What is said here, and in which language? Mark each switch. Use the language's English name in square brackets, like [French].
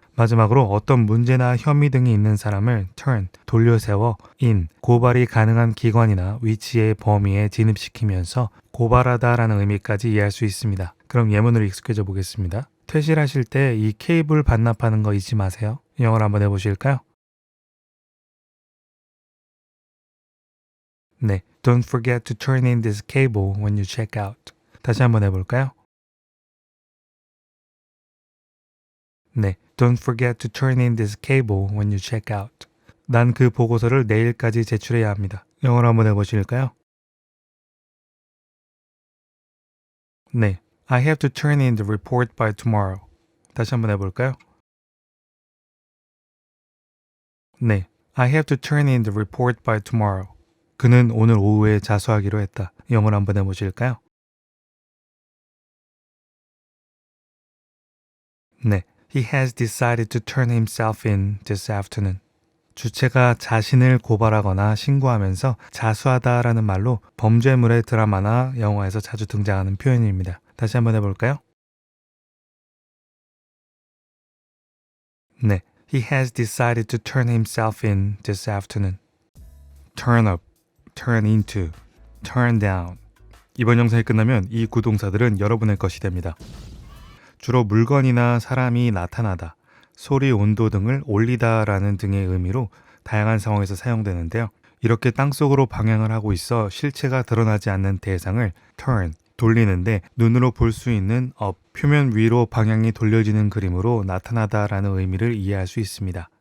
[Korean] 마지막으로 어떤 문제나 혐의 등이 있는 사람을 turn, 돌려세워 in, 고발이 가능한 기관이나 위치의 범위에 진입시키면서 고발하다라는 의미까지 이해할 수 있습니다. 그럼 예문으로 익숙해져 보겠습니다. 퇴실하실 때 이 케이블 반납하는 거 잊지 마세요. 영어로 한번 해보실까요? [English] 네, Don't forget to turn in this cable when you check out. [Korean] 다시 한번 해볼까요? [English] 네, Don't forget to turn in this cable when you check out. [Korean] 난 그 보고서를 내일까지 제출해야 합니다. 영어로 한번 해보실까요? [English] 네, I have to turn in the report by tomorrow. [Korean] 다시 한번 해볼까요? [English] 네, I have to turn in the report by tomorrow. [Korean] 그는 오늘 오후에 자수하기로 했다. 영어로 한번 해보실까요? 네, [English] He has decided to turn himself in this afternoon. [Korean] 주체가 자신을 고발하거나 신고하면서 자수하다라는 말로 범죄물의 드라마나 영화에서 자주 등장하는 표현입니다. 다시 한번 해볼까요? 네. [English] He has decided to turn himself in this afternoon. Turn up, turn into, turn down. [Korean] 이번 영상이 끝나면 이 구동사들은 여러분의 것이 됩니다. 주로 물건이나 사람이 나타나다, 소리, 온도 등을 올리다라는 등의 의미로 다양한 상황에서 사용되는데요. 이렇게 땅속으로 방향을 하고 있어 실체가 드러나지 않는 대상을 turn, 돌리는데 눈으로 볼 수 있는 up, 표면 위로 방향이 돌려지는 그림으로 나타나다라는 의미를 이해할 수 있습니다.